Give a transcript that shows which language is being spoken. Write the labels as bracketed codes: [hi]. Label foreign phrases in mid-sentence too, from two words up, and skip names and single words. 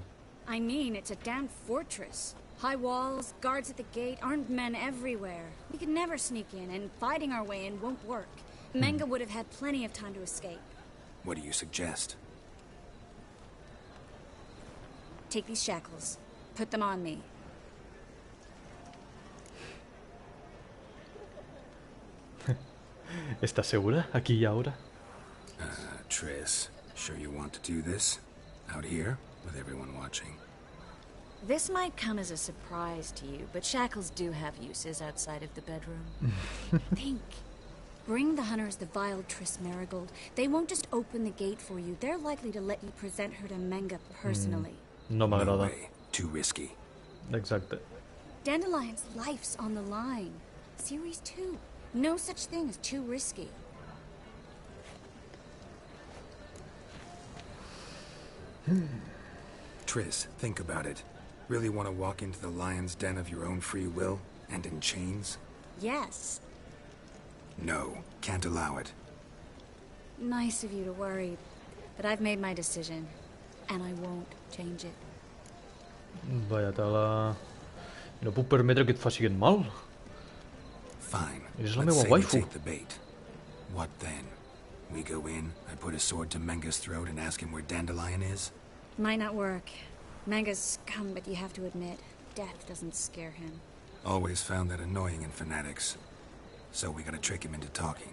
[en] I mean, it's a damn fortress. High walls, guards at the gate, armed men everywhere. We could never sneak in, and fighting our way in won't work. Menge would have had plenty of time to escape. What do you suggest? Take these shackles. Put them on me. [es] ¿Estás segura? Aquí y ahora. [en] Triss, sure you want to do this? Out here, with everyone watching? This might come as a surprise to you, but shackles do have uses outside of the bedroom. Think. Bring the hunters the vile Triss Marigold. They won't just open the gate for you. They're likely to let you present her to Menge personally. [ca] No m'agrada. [en] No way. Too risky. [ca] Exacte. [en] Dandelion's life's on the line. Series 2. No such thing as too risky. Triss, think about it. Really want to walk into the lion's den of your own free will, and in chains? Yes. No, can't allow it. Nice of you to worry, but I've made my decision, and I won't change it. [es] Vaya tela... [ca] No puc permetre que et faci aquest mal. [en] Fine. [ca] És la [en] Let's [ca] meva [en] say we [ca] waifu. [en] take the bait. What then? We go in, I put a sword to Menge's throat and ask him where Dandelion is? Might not work. Menge's scum, but you have to admit, death doesn't scare him. Always found that annoying in fanatics. So we gotta trick him into talking.